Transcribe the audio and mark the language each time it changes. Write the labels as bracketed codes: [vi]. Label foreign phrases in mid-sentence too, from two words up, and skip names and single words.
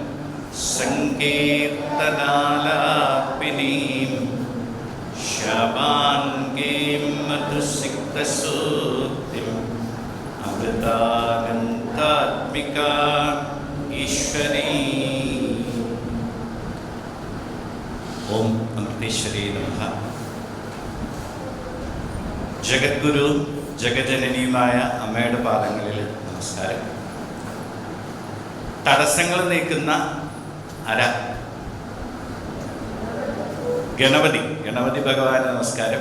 [sa] सङ्कीर्तनालापिनीं श्यामाङ्गीं मधुसिक्तसूक्तिम् अमृतानन्दात्मिका ईश्वरी। ओम अमृतेश्वरी नमः। [ml] ജഗദ്ഗുരു ജഗജനനിയുമായ അമ്മയുടെ പാദങ്ങളിൽ നമസ്കാരം. തടസ്സങ്ങൾ നീക്കുന്ന അര ഗണപതി ഭഗവാന് നമസ്കാരം.